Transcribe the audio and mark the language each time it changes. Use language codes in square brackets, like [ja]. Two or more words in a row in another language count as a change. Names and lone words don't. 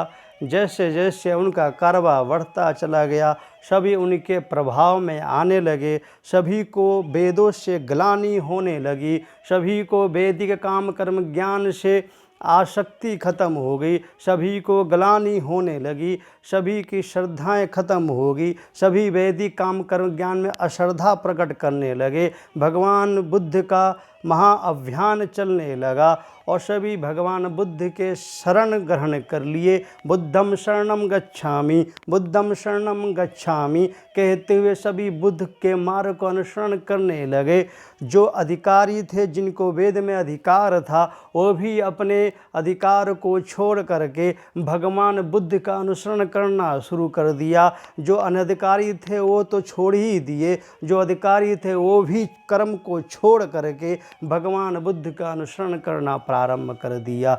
[hi] जैसे जैसे उनका कारवा बढ़ता चला गया, सभी उनके प्रभाव में आने लगे, सभी को वेदों से ग्लानि होने लगी, सभी को वैदिक काम कर्म ज्ञान से आसक्ति खत्म हो गई, सभी को ग्लानि होने लगी, सभी की श्रद्धाएं खत्म हो गई, सभी वैदिक काम कर्म ज्ञान में अश्रद्धा प्रकट करने लगे। भगवान बुद्ध का महाअभियान चलने लगा और सभी भगवान बुद्ध के शरण ग्रहण कर लिए। [pi] बुद्धम शरणम गच्छामि, बुद्धम शरणम गच्छामि [hi] कहते हुए सभी बुद्ध के मार्ग को अनुसरण करने लगे। जो अधिकारी थे, जिनको वेद में अधिकार था, वो भी अपने अधिकार को छोड़ करके भगवान बुद्ध का अनुसरण करना शुरू कर दिया। जो अनधिकारी थे वो तो छोड़ ही दिए, जो अधिकारी थे वो भी कर्म को छोड़ करके भगवान बुद्ध का अनुसरण करना प्रारंभ कर दिया।